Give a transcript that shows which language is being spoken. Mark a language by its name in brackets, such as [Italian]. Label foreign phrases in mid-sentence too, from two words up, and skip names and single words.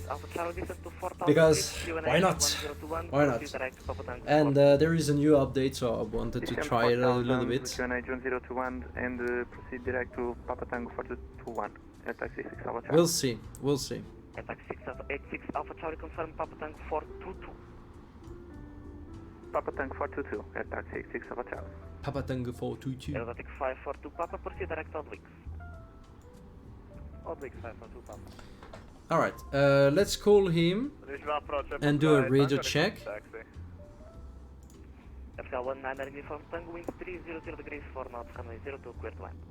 [English] Because why not? Why not? And there is a new update, so I wanted to try it a little bit. QNH1021 and proceed direct to Papa Tango 421 at taxi 6 Alpha Charlie. We'll see, we'll see. At taxi 86 Alpha Charlie confirm Papa Tango 422. Papa Tango 422 at taxi 6 Alpha Charlie. Papa Tango 422. Aerobatic 542 Papa, proceed direct obliques. Oblique 542 Papa. Alright, let's call him and do a radio check. FSL19 uniform Tango, wind 300 degrees 4 knots, runway 02, clear to land.